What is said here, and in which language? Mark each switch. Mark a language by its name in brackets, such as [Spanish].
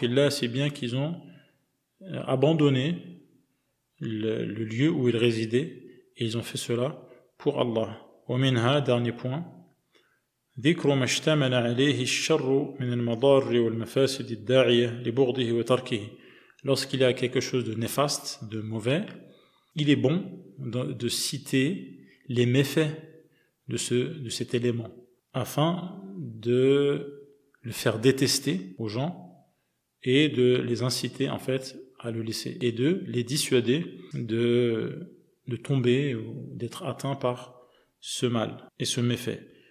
[French] C'est bien qu'ils ont abandonné le lieu où ils résidaient et ils ont fait cela pour Allah. [Arabic] ومنها, [French] dernier point, [Arabic] ذكر ما اشتمل عليه الشر من المضار والمفاسد الداعية لبغضه وتركه. [French] Lorsqu'il y a quelque chose de néfaste, de mauvais, il est bon de citer les méfaits de cet élément, afin de le faire détester aux gens et de les inciter en fait à le laisser et de les dissuader de tomber ou d'être atteints par ce mal et ce méfait.